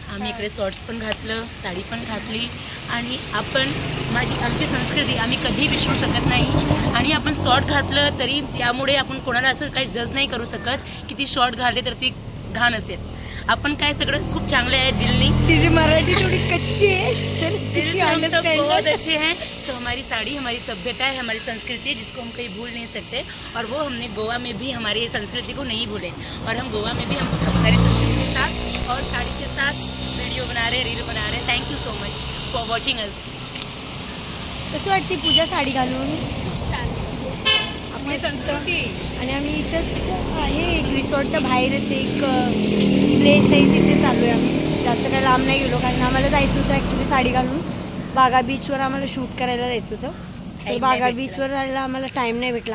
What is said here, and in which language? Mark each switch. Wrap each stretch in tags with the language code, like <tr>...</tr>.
<mr>आम्ही इकडे शॉर्ट्स पण घातलं, साडी पण घातली. आणि आपण आमची संस्कृती आम्ही कधी विसरू शकत नाही. आणि आपण शॉर्ट घातलं तरी त्यामुळे आपण कोणाला असं काही जज नाही करू शकत की ती शॉर्ट घालते तर ती घाण असेल. आपण काय सगळं खूप चांगले आहे दिल्ली. तिची मराठी</mr> <hi>थोड़ी कच्ची है, बहुत अच्छे हैं. तो हमारी साड़ी हमारी सभ्यता है, हमारी संस्कृति है, जिसको हम कहीं भूल नहीं सकते. और वो हमने गोवा में भी हमारी संस्कृति को नहीं भूले. और हम गोवा में भी हम हमारी संस्कृति के साथ और साड़ी के साथ वीडियो बना रहे, रील बना रहे.</hi> <en>Thank you so much for watching us.</en> <mr>कसं वाटते पूजा साडी घालून? छान, आपली संस्कृती. आणि आम्ही इथंच आहे, एक रिसॉर्टच्या बाहेरच एक प्लेस आहे, तिथे चालू आहे आम्ही. जास्त काही लांब नाही गेलो, कारण आम्हाला जायचं होतं ॲक्च्युली साडी घालून बागा बीचवर. आम्हाला शूट करायला जायचं होतं. तर बागा बीचवर जायला आम्हाला टाईम नाही भेटला.</mr>